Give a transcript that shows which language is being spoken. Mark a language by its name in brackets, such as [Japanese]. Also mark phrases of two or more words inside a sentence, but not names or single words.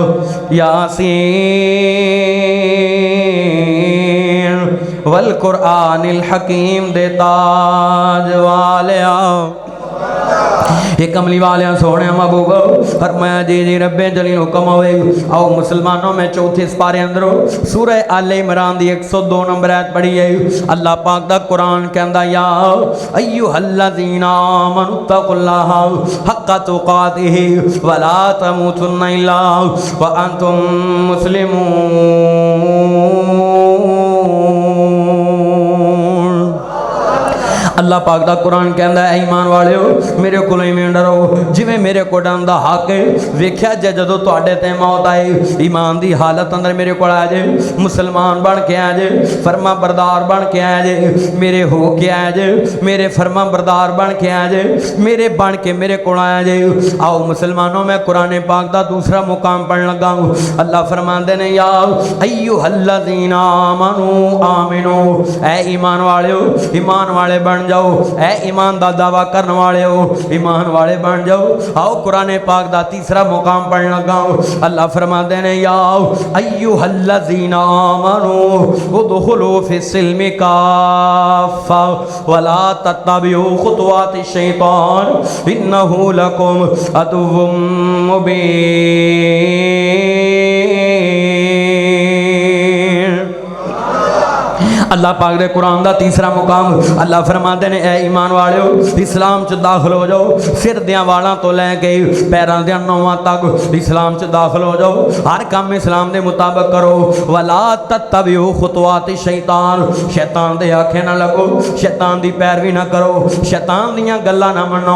[Arabic] يس والقرآن الحكيم [Punjabi] دے تاج والے اک کملی والے سوہنے محبوب فرمایا جی جی ربِ جلیل حکم ہووے. آؤ مسلماناں میں چوتھے پارے اندر سورہ آل عمران دی 102 نمبر آیت پڑھی ہے. اللہ پاک دا قرآن کہندا [Arabic] يا أيها الذين آمنوا اتقوا الله حق تقاته ولا تموتن إلا وأنتم مسلمون. [Punjabi] اللہ پاک دا قرآن کہندا ہے ایمان والیو میرے کولوں ایویں ڈرو جیویں میرے کو ڈرن دا حق ہے. ویکھیا جے جدوں تہاڈے تے موت آئے ایمان دی حالت اندر میرے کو آ جائے، مسلمان بن کے آ جائے، فرماں بردار بن کے آ جائے، میرے ہو کے آ جائے، میرے فرماں بردار بن کے آ جائے، میرے بن کے میرے کو آ جائے. آؤ مسلماناں میں قرآن پاک دا دوسرا مقام پڑھن لگا. اللہ فرماندے نے [Arabic] يا أيها الذين آمنوا آمنوا [Punjabi] اے ایمان والیو ایمان والے بن جاؤ. اے ایمان دا دعویٰ کرنے والے ہو ایمان والے بن جاؤ. آؤ قرآن پاک دا تیسرا مقام پڑھنے لگا۔ اللہ فرماتے ہیں [Arabic] يا أيها الذين آمنوا ادخلوا في السلم كافة ولا تتبعوا خطوات الشيطان إنه لكم عدو مبين. [Punjabi] اللہ پاک دے قرآن دا تیسرا مقام اللہ فرماتے نے اے ایمان والیو اسلام چ داخل ہو جاؤ. سر دیاں والاں توں لے کے پیراں دیاں نہواں تک اسلام چ داخل ہو جاؤ. ہر کم اسلام دے مطابق کرو. [Arabic] ولا تتبعوا خطوات الشيطان [Punjabi] شیطان دے آکھے نہ لگو، شیطان دی پیروی نہ کرو، شیطان دیاں گلاں نہ منو.